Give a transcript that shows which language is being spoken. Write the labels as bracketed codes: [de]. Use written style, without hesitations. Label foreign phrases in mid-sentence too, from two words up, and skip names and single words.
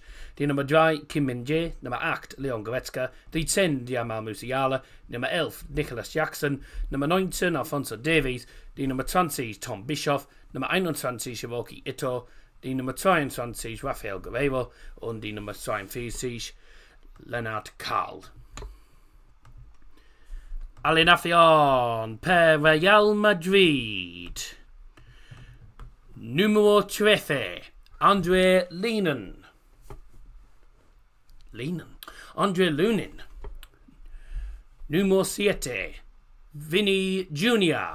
[de] Die Nummer 3 Kim Min-jae, Nummer 8 Leon Goretzka, die 10 Jamal Musiala, Nummer 11 Nicholas Jackson, Nummer 19 Alphonso Davies, die Nummer 20 Tom Bischoff, Nummer 21 Hiroki Ito, die Nummer 22 Rafael Guerreiro und die Nummer 42 Lennart Karl. [es] Alineación per Real Madrid. Número 13, Andre Lehnen. Andre Lunin. Número 7, Vini Jr.